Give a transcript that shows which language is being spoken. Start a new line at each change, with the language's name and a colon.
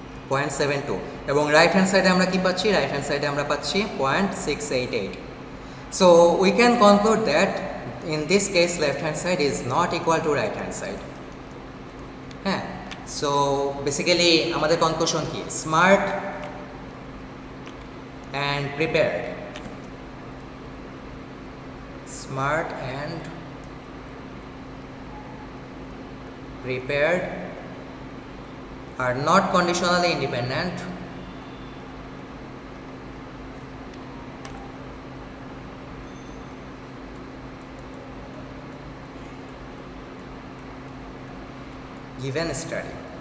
Bangla: 0.72 এবং right hand সাইডে আমরা কি পাচ্ছি, রাইট হ্যান্ড সাইডে আমরা পাচ্ছি 0.688.
English: So we can conclude that in this case left hand side is not equal to right hand side. হ্যাঁ, so basically আমাদের conclusion কি, smart and prepared, smart and prepared are not conditionally independent given study.